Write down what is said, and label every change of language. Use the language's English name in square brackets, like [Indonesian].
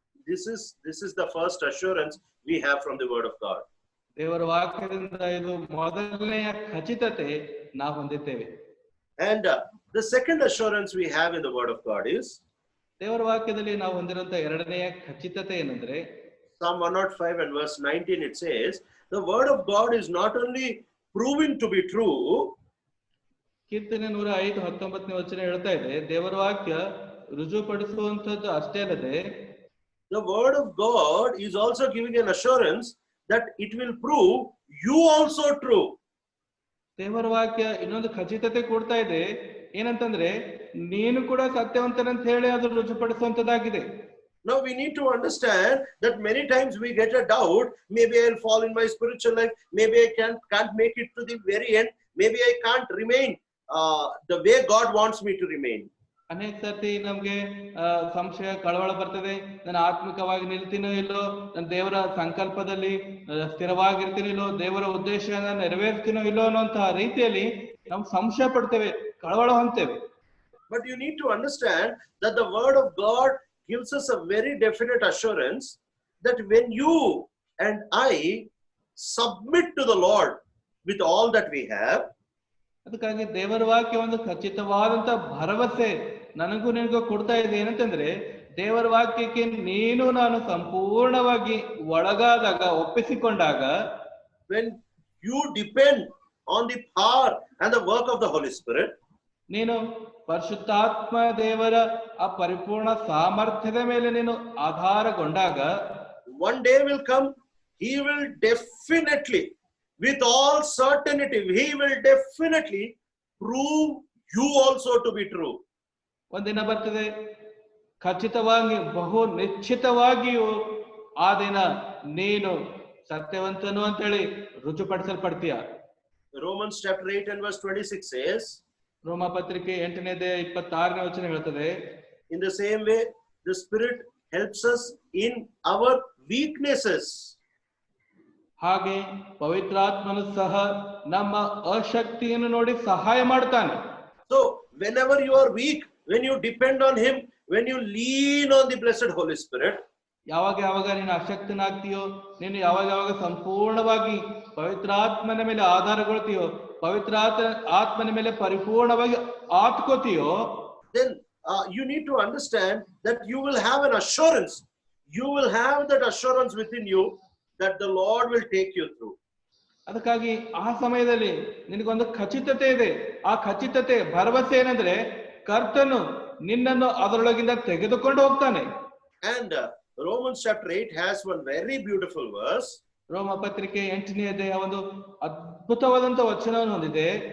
[English] This is the first assurance we have from the word of God. [Kannada] ದೇವರ ವಾಕ್ಯದಿಂದ ಇದು ಮೊದಲನೆಯ ಖಚಿತತೆ ನಾವು ಹೊಂದಿದ್ದೇವೆ. [English] And the second assurance we have in the word of God is [Kannada] ದೇವರ ವಾಕ್ಯದಲ್ಲಿ ನಾವು ಹೊಂದಿರುವಂತ ಎರಡನೆಯ ಖಚಿತತೆ ಏನಂದ್ರೆ, [English] Psalm 105 and verse 19 it says, the word of God is not only proven to be true, [Kannada] ಕೀರ್ತನೆ 105:19 ವಚನ ಹೇಳ್ತಾ ಇದೆ, ದೇವರ ವಾಕ್ಯ ರುಜುಪಡಿಸುವಂತದ್ದು ಅಷ್ಟೇ ಅಲ್ಲದೆ [English] the word of God is also giving an assurance that it will prove you also true. [Kannada] ದೇವರ ವಾಕ್ಯ ಇನ್ನೊಂದು ಖಚಿತತೆ ಕೊಡ್ತಾ ಇದೆ, ಏನಂತಂದ್ರೆ ನೀನು ಕೂಡ ಸತ್ಯವಂತನಂತ ಹೇಳಿ ಅದು ರುಜುಪಡಿಸುವಂತದ್ದಾಗಿದೆ. [English] Now we need to understand that many times we get a doubt, maybe I'll fall in my spiritual life, maybe I can't make it to the very end, maybe I can't remain the way God wants me to remain. [Kannada] ಅನೇಕ ಸರ್ತಿ ನಮ್ಗೆ ಸಂಶಯ, ಕಳವಳ ಬರ್ತದೆ, ನಾನು ಆತ್ಮಿಕವಾಗಿ ನಿಲ್ತೀನೋ ಇಲ್ಲೋ, ನನ್ನ ದೇವರ ಸಂಕಲ್ಪದಲ್ಲಿ ಸ್ಥಿರವಾಗಿರ್ತೀನೋ ಇಲ್ಲೋ, ದೇವರ ಉದ್ದೇಶನ ನೆರವೇರ್ತೀನೋ ಇಲ್ಲೋ ಅನ್ನೋಂತಹ ರೀತಿಯಲ್ಲಿ ನಾವು ಸಂಶಯ ಪಡ್ತೇವೆ, ಕಳವಳ ಹೊಂದ್ತೇವೆ. [English] But you need to understand that the word of God gives us a very definite assurance that when you and I submit to the Lord with all that we have, [Kannada] ಅದಕ್ಕಾಗಿ ದೇವರ ವಾಕ್ಯ ಒಂದು ಖಚಿತವಾದಂತ ಭರವಸೆ ನನಗೂ ನಿನಗೂ ಕೊಡ್ತಾ ಇದೆ. ಏನಂತಂದ್ರೆ, ದೇವರ ವಾಕ್ಯಕ್ಕೆ ನೀನು ನಾನು ಸಂಪೂರ್ಣವಾಗಿ ಒಳಗಾದಾಗ, ಒಪ್ಪಿಸಿಕೊಂಡಾಗ, [English] when you depend on the power and the work of the Holy Spirit, [Kannada] ನೀನು ಪರಿಶುದ್ಧಾತ್ಮ ದೇವರ ಆ ಪರಿಪೂರ್ಣ ಸಾಮರ್ಥ್ಯದ ಮೇಲೆ ನೀನು ಆಧಾರಗೊಂಡಾಗ, [English] one day will come, he will definitely, with all certainty, he will definitely prove you also to be true. [Kannada] ಒಂದಿನ ಬರ್ತದೆ, ಖಚಿತವಾಗಿ, ಬಹು ನಿಶ್ಚಿತವಾಗಿಯೂ ಆ ದಿನ ನೀನು ಸತ್ಯವಂತನು ಅಂತೇಳಿ ರುಜುಪಡಿಸಲ್ಪಡ್ತೀಯ. [English] Romans chapter 8 and verse 26 says, [Kannada] ರೋಮ ಪತ್ರಿಕೆ 8:26 ವಚನ ಹೇಳ್ತದೆ, [English] in the same way the Spirit helps us in our weaknesses. [Kannada] ಹಾಗೆ ಪವಿತ್ರಾತ್ಮನು ಸಹ ನಮ್ಮ ಅಶಕ್ತಿಯನ್ನು ನೋಡಿ ಸಹಾಯ ಮಾಡ್ತಾನೆ. [English] So whenever you are weak, when you depend on him, when you lean on the blessed Holy Spirit, [Kannada] ಯಾವಾಗ ನೀನು ಅಶಕ್ತನಾಗ್ತೀಯೋ, ನೀನು ಯಾವಾಗ ಸಂಪೂರ್ಣವಾಗಿ ಪವಿತ್ರಾತ್ಮನ ಮೇಲೆ ಆಧಾರಗೊಳ್ತೀಯೋ, ಆತ್ಮನ ಮೇಲೆ ಪರಿಪೂರ್ಣವಾಗಿ ಆತ್ಕೋತೀಯೋ, [English] then you need to understand that you will have an assurance. You will have that assurance within you that the Lord will take you through. [Kannada] ಅದಕ್ಕಾಗಿ ಆ ಸಮಯದಲ್ಲಿ ನಿನಗೊಂದು ಖಚಿತತೆ ಇದೆ. ಆ ಖಚಿತತೆ, ಭರವಸೆ ಏನಂದ್ರೆ, ಕರ್ತನು ನಿನ್ನನ್ನು ಅದರೊಳಗಿಂದ ತೆಗೆದುಕೊಂಡು ಹೋಗ್ತಾನೆ. [English] And Romans chapter 8 has one very beautiful verse. [Kannada] ರೋಮ ಪತ್ರಿಕೆ 8ನೇ ಅಧ್ಯಾಯ ಒಂದು ಅದ್ಭುತವಾದಂತ ವಚನವನ್ನು ಹೊಂದಿದೆ.